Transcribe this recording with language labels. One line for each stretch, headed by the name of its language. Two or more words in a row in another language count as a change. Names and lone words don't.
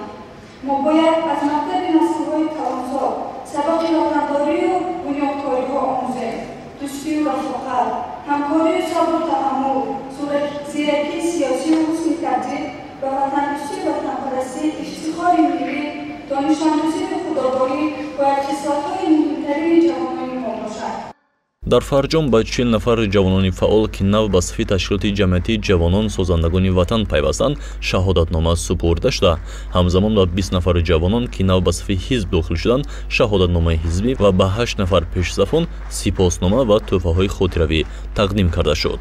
Tajik: мо бояд аз мактаби наслҳои калонсол сабақи ватандорӣ ва бунёдкориҳо омӯзем. дӯстӣ ва рафоқат, ҳамкорӣ ва сабр ва таҳаммул, зиракии сиёсӣ ва ҳусни тартиб ва ватандӯстӣ ва ватанпарастӣ, ифтихори миллӣ, донишомӯзӣ ва худогоҳӣ бояд хислатҳои муҳимтарини ҷавонони мо бошад. дар Фарҷом ба 40 нафар ҷавонони фаъол ки нав ба сафи ташкилоти ҷамъияти ҷавонон созандагони ватан пайвастанд шаҳодатнома супурда шуда, ҳамзамон ба 20 нафари ҷавонон ки нав ба сафи ҳизб дохил шуданд шаҳодатномаи ҳизбӣ ва ба 8 нафар пешсафон сипоснома ва тӯҳфаҳои хотиравӣ тақдим карда шуд.